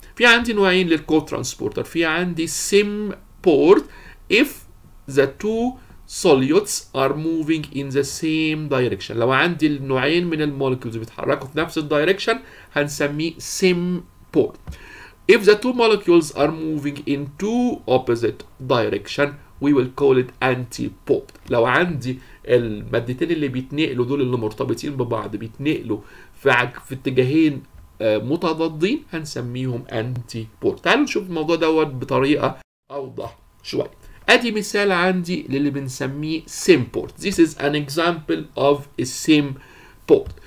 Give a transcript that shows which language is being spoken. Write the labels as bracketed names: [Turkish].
[Arabic] في عندي نوعين للكو-transporter. في عندي [English] Symport if the two solutes are moving in the same direction. [Arabic] لو عندي النوعين من المولكيولز بيتحركوا في نفس الدايركشن هنسميه Symport. [English] If the two molecules are moving in two opposite direction we will call it Antiport. [Arabic] لو عندي المادتين اللي بيتنقلوا دول اللي مرتبطين ببعض بيتنقلوا في اتجاهين متضادين هنسميهم Antiport. تعالوا نشوف الموضوع دوت بطريقة أوضح شوية. ادي مثال عندي للي بنسميه Symport. [English] This is an example of a Symport.